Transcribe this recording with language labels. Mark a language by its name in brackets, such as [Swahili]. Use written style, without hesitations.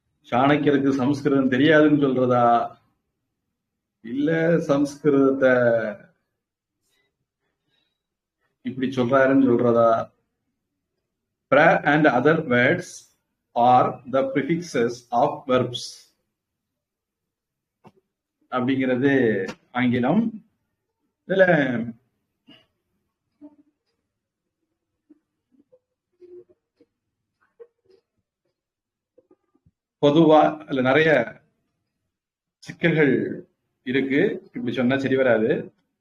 [Tamil] சாணக்கியருக்கு சம்ஸ்கிருதம் தெரியாதுன்னு சொல்றதா, இல்ல சம்ஸ்கிருதத்தை இப்படி சொல்றாருன்னு சொல்றதா? [English] pra and other words are the prefixes of verbs [Tamil] அப்படிங்கிறது ஆங்கிலம். இதுல பொதுவா அதுல நிறைய சிக்கல்கள் இருக்கு. இப்படி சொன்னா சரி வராது.